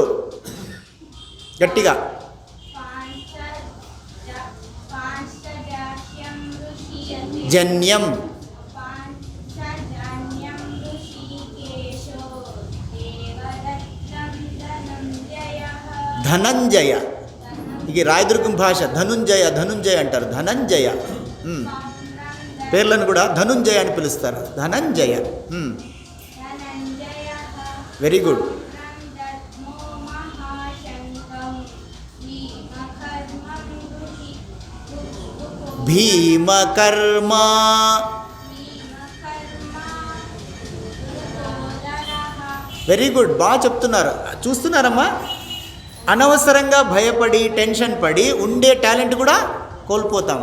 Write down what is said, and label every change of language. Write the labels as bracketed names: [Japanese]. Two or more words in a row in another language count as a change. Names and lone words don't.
[Telugu] గట్టిగా. [Sanskrit] జన్యం ధనంజయ. [Telugu] ఇది రాయదుర్గం భాష. ధనుంజయ ధనుంజయ అంటారు. ధనంజయ. పేర్లను కూడా ధనుంజయ అని పిలుస్తారు. ధనంజయ. [English] very good. [Sanskrit] दद्मो महाशङ्कं भीमकर्मं భీమకర్మ. [English] very good, [Telugu] బాగా చెప్తున్నారు. చూస్తున్నారమ్మా, అనవసరంగా భయపడి టెన్షన్ పడి ఉండే టాలెంట్ కూడా కోల్పోతాం.